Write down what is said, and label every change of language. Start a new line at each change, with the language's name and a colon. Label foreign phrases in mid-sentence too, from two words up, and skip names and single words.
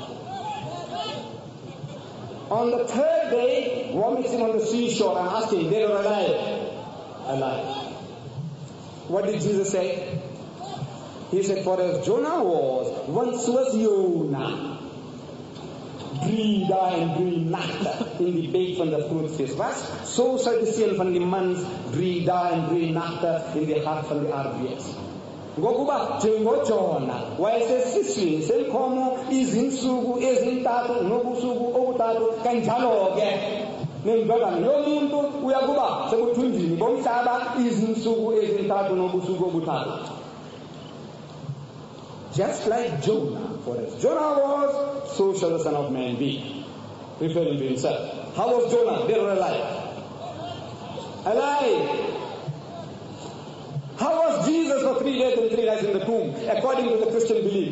English: On the 3rd day, vomits him on the seashore and asked him, dead or alive? Alive. What did Jesus say? He said, for as Jonah was, once was Jonah.
Afrikaans: drie dae en 3 nagte in die bek van die grootvis was, so sal die seun van die mens 3 dae en 3 nagte in die hart van die aarde wees.
Zulu: Ngokuba njengoJona wayesesiswini senkomo izinsuku ezintathu nobusuku obuthathu, kanjalo-ke nendodana yomuntu uyakuba sekuthunjini bomhlaba izinsuku ezintathu nobusuku obuthathu.
English: Just like Jonah, for as Jonah was, so shall the Son of Man be. Referring to himself. How was Jonah? Dead or alive? Alive. How was Jesus for 3 days and 3 nights in the tomb, according to the Christian belief?